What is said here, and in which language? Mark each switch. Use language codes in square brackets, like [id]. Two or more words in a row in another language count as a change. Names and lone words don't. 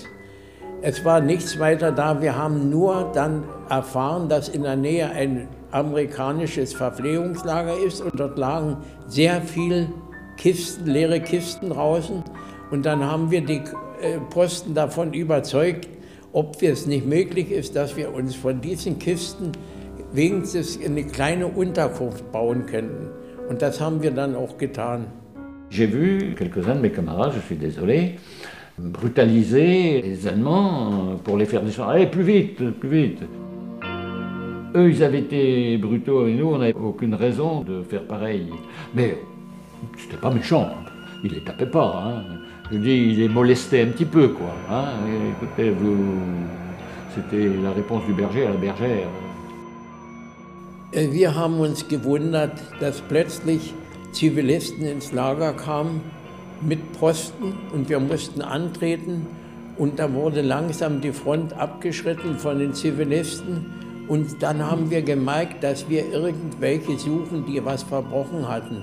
[de] Es war nichts weiter da, wir haben nur dann erfahren, dass in der Nähe ein amerikanisches Verpflegungslager ist und dort lagen sehr viele Kisten, leere Kisten draußen und dann haben wir die Posten davon überzeugt, ob es nicht möglich ist, dass wir uns von diesen Kisten wenigstens eine kleine Unterkunft bauen könnten. Und das haben wir dann auch getan. [fr] J'ai vu quelques-uns de mes camarades, je suis désolé, brutaliser les Allemands pour les faire descendre. Allez, plus vite, plus vite. Eux, ils avaient été brutaux et nous, on n'avait aucune raison de faire pareil. Mais c'était pas méchant, il les tapait pas. Hein. Je dis, il les molestait un petit peu, quoi. Hein. Écoutez, c'était la réponse du berger à la bergère. [de] Wir haben uns gewundert, dass plötzlich Zivilisten ins Lager kamen mit Posten und wir mussten antreten und da wurde langsam die Front abgeschritten von den Zivilisten und dann haben wir gemerkt, dass wir irgendwelche suchen, die was verbrochen hatten.